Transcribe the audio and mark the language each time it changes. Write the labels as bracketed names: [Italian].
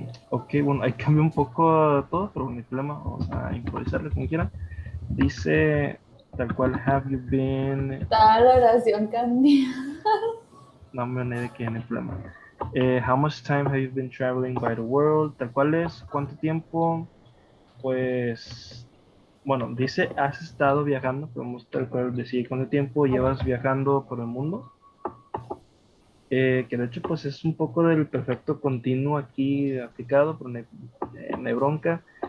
[Spanish] ok, bueno, ahí cambia un poco todo, pero no hay problema. Vamos a improvisarlo como quieran. Dice tal cual, [English] have you been. [Spanish] Toda la oración cambia. No me olvidé que no hay problema. [English] How much time have you been traveling by the world? [Spanish] Tal cual es, ¿cuánto tiempo? Pues, bueno, dice has estado viajando, podemos tal cual decir cuánto tiempo llevas viajando por el mundo. Que de hecho, pues es un poco del perfecto continuo aquí aplicado, pero no hay bronca.